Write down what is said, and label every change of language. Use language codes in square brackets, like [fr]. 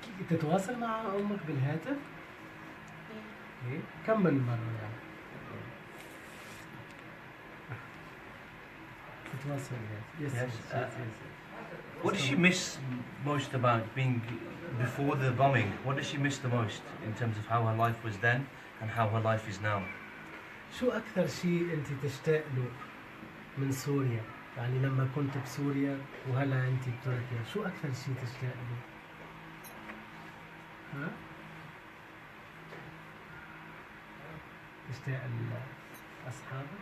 [ar] تتواصل مع أمك بالهاتف؟ إيه؟ كم من مرة يعني؟ تتواصل بالهاتف. [en] Yes, Yes. yes, yes. What does she miss most about being before the bombing? What does she miss the most in terms of how her life was then and how her life is now? [ar] شو أكثر شيء أنت تشتاق له من سوريا؟ يعني لما كنت بسوريا وهلا أنت بتركيا، شو أكثر شيء تشتاق له؟ ها؟ تشتاق لأصحابك؟